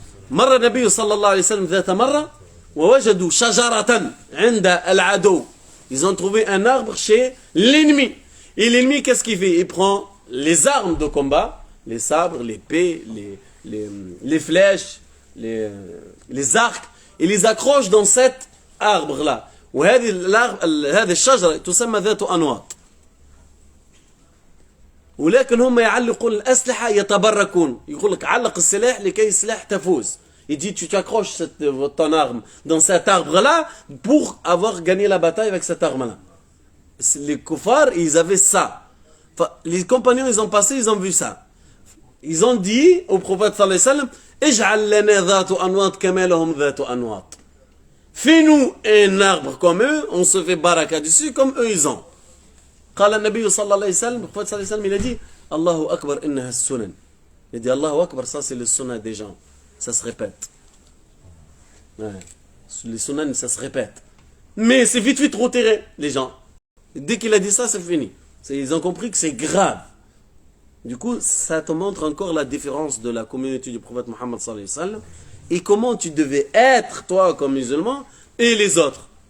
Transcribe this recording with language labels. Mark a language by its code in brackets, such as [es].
[ar] مر النبي صلى الله عليه وسلم ذات مرة ووجدوا شجرة عند العدو. [fr] Ils ont trouvé un arbre chez l'ennemi. Et l'ennemi, qu'est-ce qu'il fait? Il prend les armes de combat, les sabres, les épées, les flèches, les arcs, et les accroche dans cet arbre-là. [ar] وهذه الشجرة تسمى ذات أنواط. ولكن هم يعلقون الأسلحة يتبركون. يقول لك علق السلاح لكي السلاح تفوز. [fr] Il dit tu t'accroches ton arme dans cet arbre-là pour avoir gagné la bataille avec cette arme-là. Les kuffars, ils avaient ça. Enfin, les compagnons, ils ont passé, ils ont vu ça. Ils ont dit au prophète sallallahu alayhi wa sallam [ar] اجعل لنا ذات أنواط [fr] كما لهم ذات أنواط. Fais-nous un arbre comme eux, on se fait baraka dessus comme eux ils ont. [ar] قال النبي صلى الله عليه وسلم, [fr] le prophète [ar] صلى الله عليه وسلم, [fr] il a dit [ar] الله أكبر إنها السنن. [fr] Il a dit [ar] الله أكبر, [fr] ça c'est le sunnah des gens. Ça se répète. Ouais. Les sunnahs, ça se répète. Mais c'est vite retiré, les gens. Dès qu'il a dit ça, c'est fini. Ils ont compris que c'est grave. Du coup, ça te montre encore la différence de la communauté du prophète Mohammed sallallahu alayhi wa sallam et comment tu devais être, toi, comme musulman, et les autres.